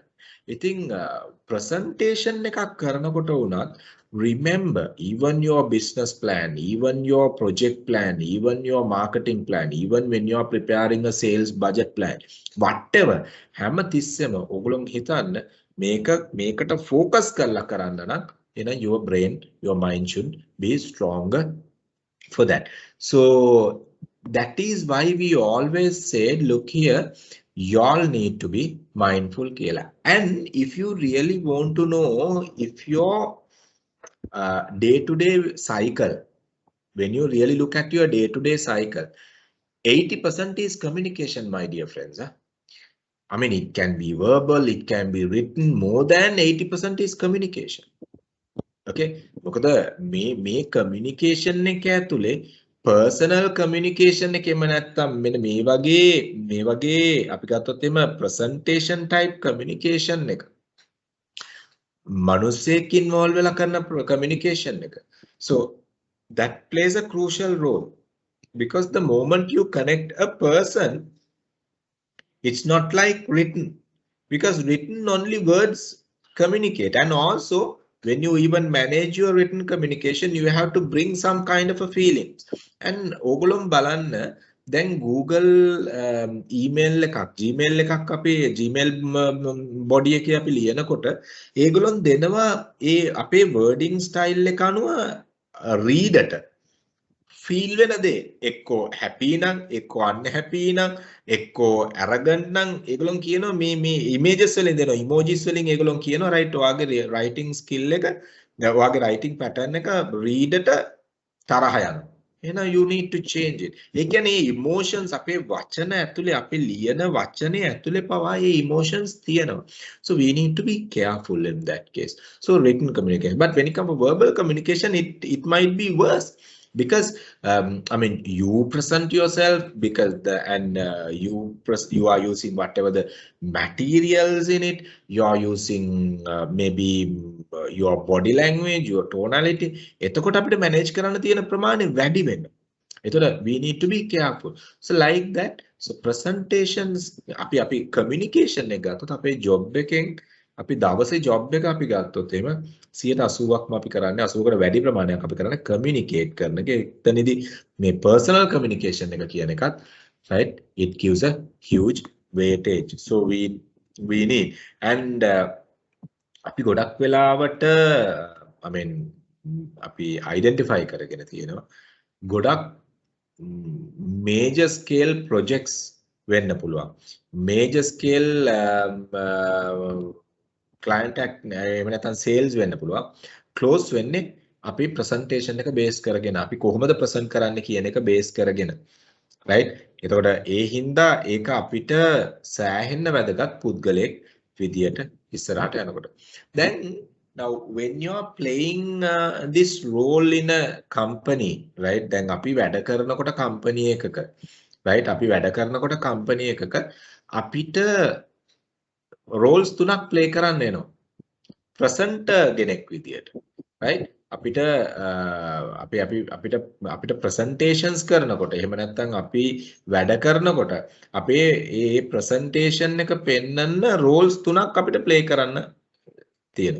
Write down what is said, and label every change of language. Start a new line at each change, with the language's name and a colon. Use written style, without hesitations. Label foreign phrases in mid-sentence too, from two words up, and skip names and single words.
Sinhala: ඉතින් presentation එකක් කරනකොට උනත්
English: remember, even your business plan, even your project plan, even your marketing plan, even when you are preparing a sales budget plan, whatever,
Sinhala: හැම තිස්සෙම ඔයගොල්ලෝ හිතන්න මේකට focus කරලා කරන්න නම්
English: your brain, your mind should be stronger for that. So that is why we always said, look here, y'all need to be mindful kela. And if you really want to know if your day-to-day cycle, when you really look at your day-to-day cycle, 80% is communication, my dear friends. I mean, it can be verbal, it can be written. More than 80% is communication.
Sinhala: Okay, මොකද මේ communication එක ඇතුලේ
English: personal communication
Sinhala: එකෙම නැත්තම් මෙන්න මේ වගේ අපි ගත්තොත් එම
English: presentation type communication
Sinhala: එක මනුස්සයෙක් involve වෙලා කරන communication එක.
English: So that plays a crucial role, because the moment you connect a person, it's not like written, because written only words communicate. And also when you even manage your written communication, you have to bring some kind of a feelings.
Sinhala: And ඕගොල්ලෝ බලන්න දැන් Google email එකක් Gmail එකක් අපේ Gmail body එකේ අපි ලියනකොට ඒගොල්ලොන් දෙනවා ඒ අපේ
English: wording style
Sinhala: එක අනුව reader feel වෙන දේ එක්කෝ happy නම් එක්කෝ unhappy නම් එක්කෝ arrogant නම් ඒගොල්ලොන් කියනවා මේ images වලින් දෙනවා emojis වලින් ඒගොල්ලොන් කියනවා right ඔයාගේ
English: writing skill
Sinhala: එක ඔයාගේ
English: writing pattern
Sinhala: එක reader ට තරහ යනවා.
English: එහෙනම් you need to change it.
Sinhala: ඒ කියන්නේ emotions අපේ වචන ඇතුලේ අපි ලියන වචනේ ඇතුලේ පවා ඒ emotions තියෙනවා.
English: So we need to be careful in that case. So written communication. But when it comes to verbal communication, it might be worse. Because I mean, you present yourself because you are using whatever the materials in it. You are using maybe your body language, your tonality.
Sinhala: එතකොට අපිට manage කරන්න තියෙන ප්‍රමාණය වැඩි වෙනවා. එතකොට
English: we need to be careful. So like that. So presentations
Sinhala: අපි communication එක ගත්තොත් අපේ job එකෙන් අපි දවසේ job එක අපි ගත්තොත් එහෙම 80%ක්ම අපි කරන්නේ 80කට වැඩි ප්‍රමාණයක් අපි කරන්නේ communicate කරන එක. එතනදී මේ personal communication එක කියන එකත්
English: right, it gives a huge weightage. So we need, and
Sinhala: අපි ගොඩක් වෙලාවට
English: I mean
Sinhala: අපි identify කරගෙන තියෙනවා ගොඩක්
English: major scale projects
Sinhala: වෙන්න පුළුවන්.
English: Major scale client
Sinhala: එහෙම නැත්නම් sales වෙන්න පුළුවන්. close වෙන්නේ අපි presentation එක base කරගෙන අපි කොහොමද present කරන්න කියන එක base කරගෙන right. එතකොට ඒ හින්දා ඒක අපිට සෑහෙන්න වැදගත් පුද්ගලයෙක් විදියට ඉස්සරහට යනකොට.
English: Then now when you are playing this role in a company, right, then
Sinhala: අපි වැඩ කරනකොට company එකක right, අපි වැඩ කරනකොට company එකක අපිට roles තුනක් play කරන්න එනවා. presenter කෙනෙක් විදියට right, අපිට presentations කරනකොට එහෙම නැත්නම් අපි වැඩ කරනකොට අපේ ඒ presentation එක පෙන්වන්න roles තුනක් අපිට play කරන්න තියෙනවා.